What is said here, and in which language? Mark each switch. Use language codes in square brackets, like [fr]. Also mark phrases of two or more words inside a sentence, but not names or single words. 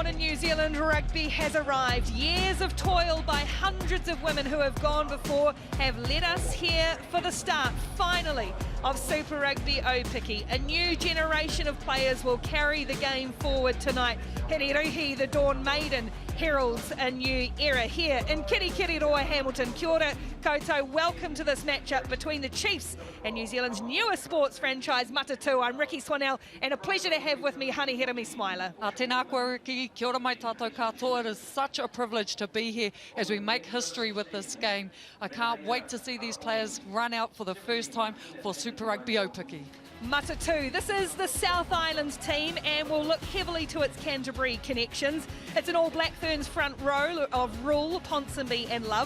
[en] New Zealand rugby has arrived. Years of toil by hundreds of women who have gone before have led us here for the start, finally, of Super Rugby Aupiki. A new generation of players will carry the game forward tonight. Hiriruhi, the Dawn Maiden, heralds a new era here in Kirikiriroa, Hamilton. [mi] Kia ora koutou, [en] welcome to this matchup between the Chiefs and New Zealand's newest sports franchise, Matatu. I'm Ricky Swanell, and a pleasure to have with me Honey Hirami Smiler. [mi] Tēnā koe Ricky, kia ora mai tātou katoa. [en] It is such a privilege to be here as we make history with this game. I can't wait to see these players run out for the first time for Super Rugby Aupiki. Matatu, this is the South Islands team and will look heavily to its Canterbury connections. It's an all Black Ferns front row of Rule, Ponsonby and Love.